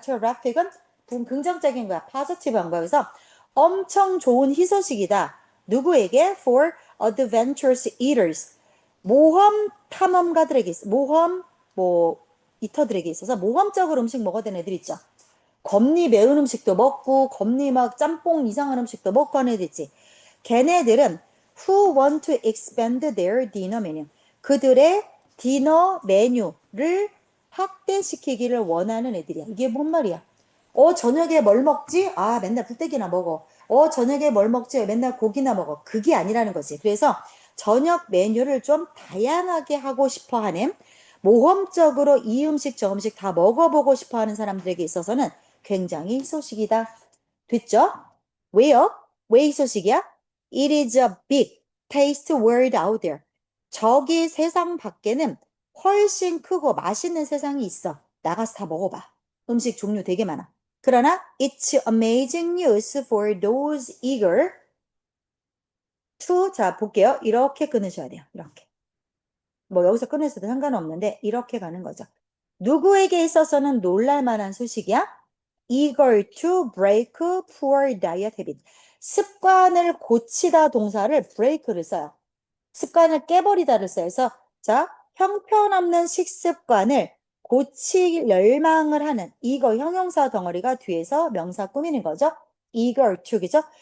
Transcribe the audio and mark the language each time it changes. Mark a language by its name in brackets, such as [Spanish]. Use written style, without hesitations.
[Korean] terrific은 긍정적인 거야. positive한 거야. 그래서 엄청 좋은 희소식이다. 누구에게? [English] For adventurous eaters. [Korean] 모험 탐험가들에게 있어. 모험 이터들에게 있어서 모험적으로 음식 먹어야 되는 애들 있죠. 겁니 매운 음식도 먹고 겁니 막 짬뽕 이상한 음식도 먹고 하는 애들 있지. 걔네들은 [English] who want to expand their dinner menu. [Korean] 그들의 디너 메뉴를 확대시키기를 원하는 애들이야. 이게 뭔 말이야? 저녁에 뭘 먹지? 아, 맨날 불떼기나 먹어. 저녁에 뭘 먹지? 맨날 고기나 먹어. 그게 아니라는 거지. 그래서 저녁 메뉴를 좀 다양하게 하고 싶어 하는, 모험적으로 이 음식 저 음식 다 먹어보고 싶어 하는 사람들에게 있어서는 굉장히 희소식이다. 됐죠? 왜요? 왜 희소식이야? [English] It is a big taste world out there. [Korean] 저기 세상 밖에는 훨씬 크고 맛있는 세상이 있어. 나가서 다 먹어봐. 음식 종류 되게 많아. 그러나 [English] it's amazing news for those eager to, [Korean] 자 볼게요. 이렇게 끊으셔야 돼요. 이렇게. 뭐 여기서 끊으셔도 상관없는데 이렇게 가는 거죠. 누구에게 있어서는 놀랄만한 소식이야? [English] eager to break poor diet habit. [Korean] 습관을 고치다 동사를 break를 써요. 습관을 깨버리다를 써요. 그래서 자, 형편없는 식습관을 고칠 열망을 하는, 이거 형용사 덩어리가 뒤에서 명사 꾸미는 거죠. eager to, 그죠?